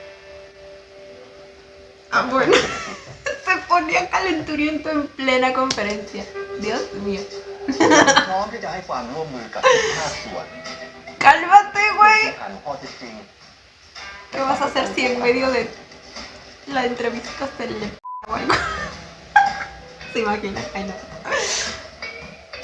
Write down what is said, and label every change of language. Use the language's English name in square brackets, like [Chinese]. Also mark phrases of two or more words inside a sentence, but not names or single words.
[Spanish] Ah, bueno. Se ponía calenturiento en plena conferencia. Dios mío. [Thai] พร้อมที่จะให้ความร่วมมือกับทุกภาคส่วน [Spanish] Cálmate, [Thai] เพื่อ [Spanish] güey. [Thai] ที่ฐานข้อเท็จจริง [Spanish] ¿Qué vas a hacer si en medio de la entrevista se le o algo? Se imagina, ay no.